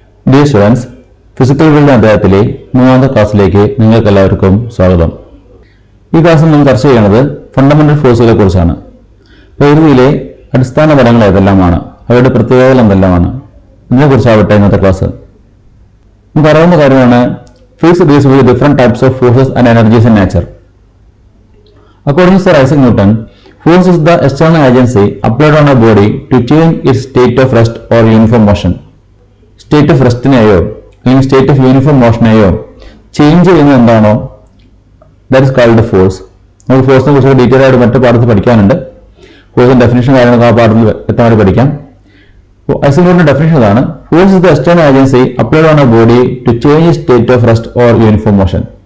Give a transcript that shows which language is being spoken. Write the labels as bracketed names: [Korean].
[Malayalam] Dear students, physical world അധ്യായത്തിലെ 3ാമത്തെ ക്ലാസ്സിലേക്ക് നിങ്ങൾക്ക് എല്ലാവർക്കും സ്വാഗതം. ഈ ക്ലാസ്സിൽ നമ്മൾ ചർച്ച ചെയ്യുന്നത് ഫണ്ടമെന്റൽ ഫോഴ്സുകളെ കുറിച്ചാണ്. പ്രകൃതിയിലെ അടിസ്ഥാന ബലങ്ങൾ ഏതെല്ലാമാണ്, അവയുടെ പ്രത്യേകതകൾ എന്തെല്ലാമാണ്, ഇതിനെക്കുറിച്ചാവട്ടെ ഇന്നത്തെ ക്ലാസ്. നമുക്ക് അറിയാവുന്ന കാര്യമാണ് [English] physics deals with different types of forces and energies in nature. According to Sir Isaac Newton, force is the external agency applied on a body to change its state of rest or uniform motion. [Malayalam] State of റെസ്റ്റിനെയോ അല്ലെങ്കിൽ state of uniform മോഷനെയോ change ചെയ്യുന്നത് എന്താണോ, [English] That is called force. [Malayalam] നമുക്ക് ഫോഴ്സിനെ കുറിച്ച് detail ആയിട്ട് മറ്റു പാഠത്തിൽ പഠിക്കാനുണ്ട്. ഫോഴ്സിന്റെ ഡെഫിനേഷൻ കാര്യങ്ങളൊക്കെ ആ പാഠത്തിൽ വ്യക്തമായിട്ട് പഠിക്കാം. ഐസക് ന്യൂട്ടന്റെ ഡെഫിനേഷൻ ഇതാണ്: [English] Force is the external agency applied on a body to change state of rest or uniform motion.